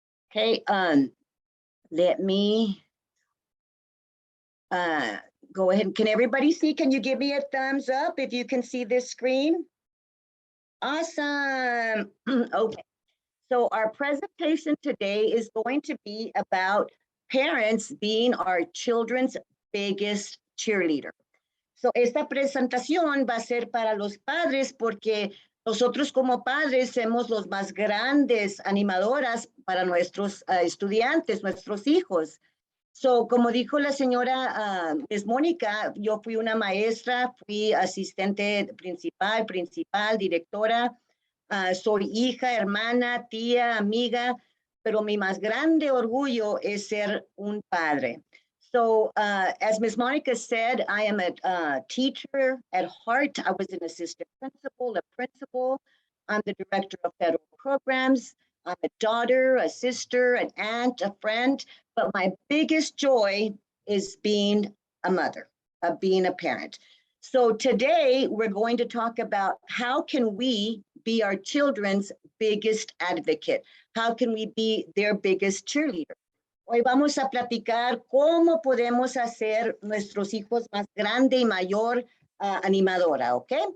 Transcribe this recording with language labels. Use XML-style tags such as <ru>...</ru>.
<en>Okay, let me go ahead. Can everybody see? Can you give me a thumbs up if you can see this screen? Awesome. Okay. So our presentation today is going to be about parents being our children's biggest cheerleader.</en> <es>So esta presentación va a ser para los padres porque nosotros como padres somos los más grandes animadoras para nuestros estudiantes, nuestros hijos. So, como dijo la señora Ms. Mónica, yo fui una maestra, fui asistente principal, directora, soy hija, hermana, tía, amiga, pero mi más grande orgullo es ser un padre.</es> <en>So, as Ms. Monica said, I am a teacher at heart. I was an assistant principal, a principal. I'm the director of federal programs. I'm a daughter, a sister, an aunt, a friend, but my biggest joy is being a mother, being a parent. So today we're going to talk about how can we be our children's biggest advocate? How can we be their biggest cheerleader?</en> <es>Hoy vamos a platicar cómo podemos hacer nuestros hijos más grande y mayor animadora, ¿ok?</es>